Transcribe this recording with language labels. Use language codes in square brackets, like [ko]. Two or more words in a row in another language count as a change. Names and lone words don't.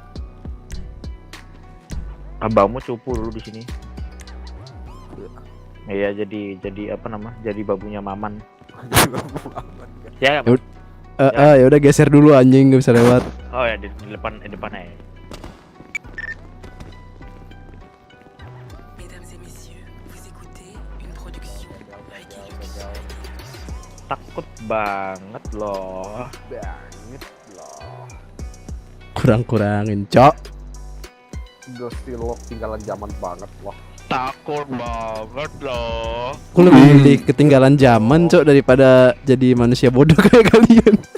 [id] Abangmu cupu dulu di sini. Iya, jadi apa nama? Jadi babunya Maman. Ya. Ya udah geser dulu anjing, gak bisa lewat. Oh ya di depannya ya. [fr] Mesdames et messieurs, vous écoutez une production Ricky Lucas. [id] Takut banget loh. Kurang-kurangin, Cok. Ghosty lo tinggalan zaman banget loh. Takut banget loh. Aku lebih milih ketinggalan zaman, Cok, daripada jadi manusia bodoh kayak kalian.